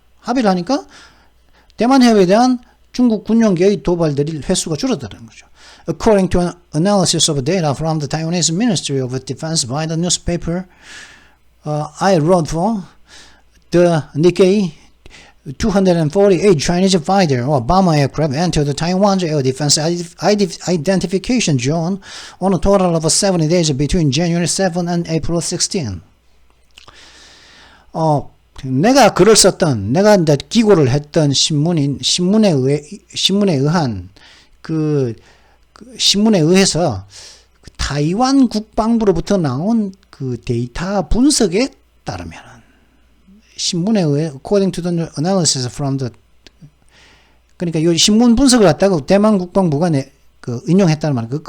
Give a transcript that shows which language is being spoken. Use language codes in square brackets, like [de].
[ko] 합의를 하니까 대만 해협에 대한 중국 군용기의 도발들이 횟수가 줄어드는 거죠. [en] According to an analysis of data from the Taiwanese Ministry of Defense by the newspaper I wrote for, the Nikkei, 248 Chinese fighter or bomber aircraft entered Taiwan's air defense identification zone on a total of 70 days between January 7 and April 16. [ko] 내가 글을 썼던, 내가 이제 기고를 했던 신문에 의한 신문에 의해서 타이완 국방부로부터 나온 그 데이터 분석에 따르면 신문에 의해 [en] according to the analysis from the [ko] 그러니까 이 신문 분석을 갖다가 대만 국방부가 인용했다는 말이에요.